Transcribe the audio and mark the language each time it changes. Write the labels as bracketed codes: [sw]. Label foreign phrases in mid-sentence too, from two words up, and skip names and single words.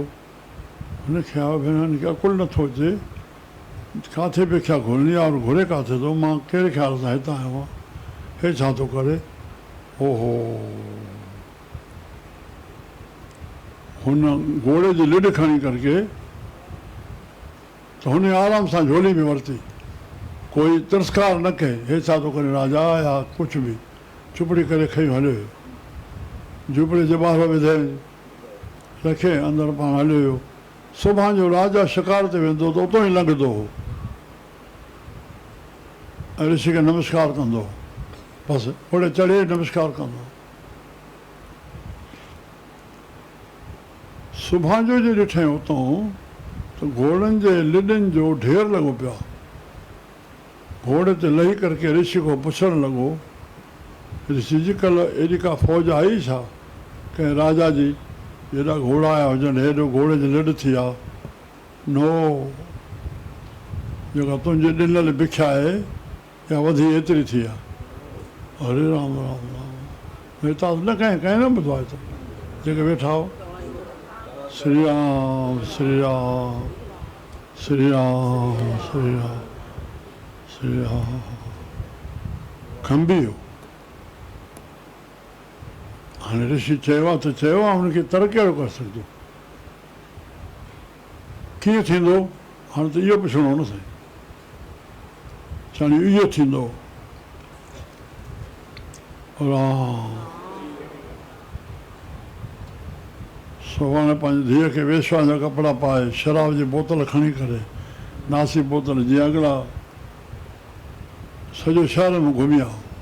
[sd] हुनखे भेण हिनखे अकुलु नथो अचे, किथे भिक्षा घुरणी आहे और घुरे किथे थो, मां कहिड़े ख़्याल सां हितां आयो आहियां, हे छा थो करे। ओहो, हुन घोड़े जी लिड खणी करके त हुन आराम सां झोली में वरिती, कोई तिरस्कार न कहे, हे छा थो करे राजा या कुझु बि, चुपड़ी करे खई हलियो। झुपड़े जे ॿाहिरि विधे रखे अंदरि पाण हलियो वियो। सुभाणे जो राजा शिकार ते वेंदो त उतां ई लंघंदो हो ऐं ऋषि खे नमस्कार कंदो, बसि घोड़े चढ़े नमस्कार कंदो। सुभाणे जो जे ॾिठई उतां त घोड़नि जे लिॾनि जो ढेर लॻो पियो आहे। घोड़े ते लही करके ऋषि को पुछणु लॻो, ऋषि जी कल्ह एॾी का फ़ौज आई छा कंहिं राजा जी, हेॾा घोड़ा आया हुजनि, हेॾो घोड़े जी लिॾ थी आहे। नो, जेका तुंहिंजी ॾिनल भिक्षा आहे या वधी एतिरी थी आहे। हरे राम राम राम, वेठा न कंहिं न ॿुधो आहे त जेके वेठा हो। श्री राम श्री राम श्री राम श्री राम श्री राम। खंबी हो। हाणे ऋषि चयो आहे त चयो आहे, हुनखे तर कहिड़ो करे सघंदो, कीअं थींदो। हाणे त इहो पुछिणो न साईं, चवणी इहो थींदो। राम सुभाणे पंहिंजी धीअ खे वेश्वा जा कपिड़ा पाए, शराब जी बोतल खणी करे, नासी बोतल जीअं अॻिला सॼो शहर में घुमी आयो।